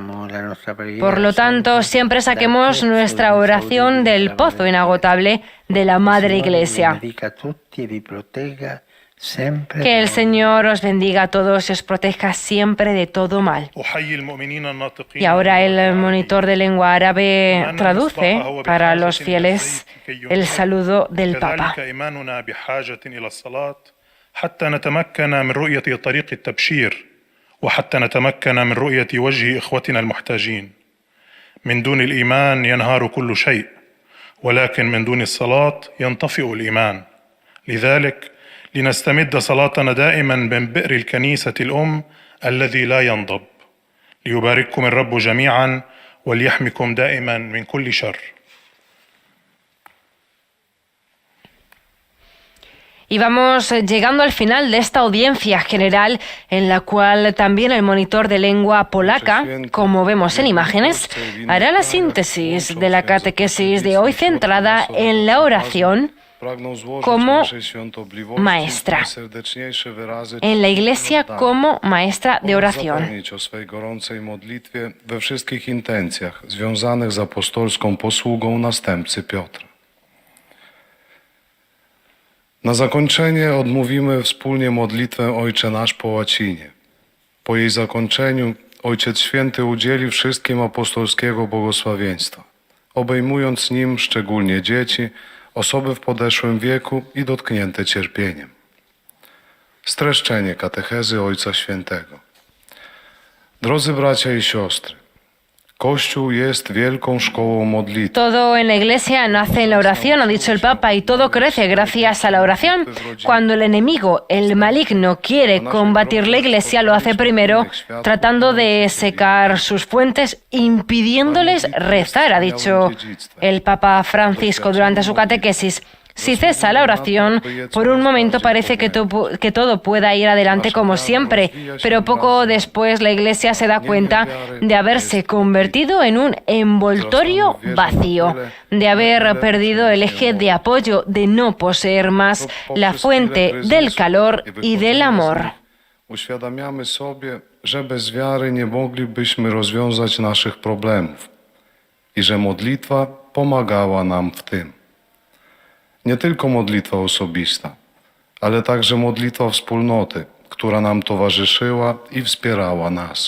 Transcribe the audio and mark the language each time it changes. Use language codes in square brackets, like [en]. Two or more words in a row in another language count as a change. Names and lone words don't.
[es] Por lo tanto, siempre saquemos nuestra oración del pozo inagotable de la Madre Iglesia. Que el Señor os bendiga a todos y os proteja siempre de todo mal. Y ahora el monitor de lengua árabe traduce para los fieles el saludo del Papa. [ar] وحتى نتمكن من رؤية وجه إخوتنا المحتاجين. من دون الإيمان ينهار كل شيء، ولكن من دون الصلاة ينطفئ الإيمان. لذلك لنستمد صلاتنا دائما من بئر الكنيسة الأم الذي لا ينضب. ليبارككم الرب جميعا وليحمكم دائما من كل شر. [es] Y vamos llegando al final de esta audiencia general en la cual también el monitor de lengua polaca, como vemos en imágenes, hará la síntesis de la catequesis de hoy centrada en la oración como maestra, en la Iglesia como maestra de oración. [pl] We wszystkich intencjach związanych z apostolską posługą następcy Piotra. Na zakończenie odmówimy wspólnie modlitwę Ojcze Nasz po łacinie. Po jej zakończeniu Ojciec Święty udzieli wszystkim apostolskiego błogosławieństwa, obejmując nim szczególnie dzieci, osoby w podeszłym wieku i dotknięte cierpieniem. Streszczenie katechezy Ojca Świętego. Drodzy bracia i siostry, Kościół jest wielką szkołą modlitwy. [es] Todo en la iglesia nace en la oración, ha dicho el Papa, y todo crece gracias a la oración. Cuando el enemigo, el maligno, quiere combatir la iglesia, lo hace primero tratando de secar sus fuentes, impidiéndoles rezar, ha dicho el Papa Francisco durante su catequesis. Si cesa la oración, por un momento parece que todo pueda ir adelante como siempre, pero poco después la Iglesia se da cuenta de haberse convertido en un envoltorio vacío, de haber perdido el eje de apoyo, de no poseer más la fuente del calor y del amor. [pl] Uświadamiamy sobie, że bez wiary nie moglibyśmy rozwiązać naszych problemów i że modlitwa pomagała nam w tym. Nie tylko modlitwa osobista, ale także modlitwa wspólnoty, która nam towarzyszyła i wspierała nas.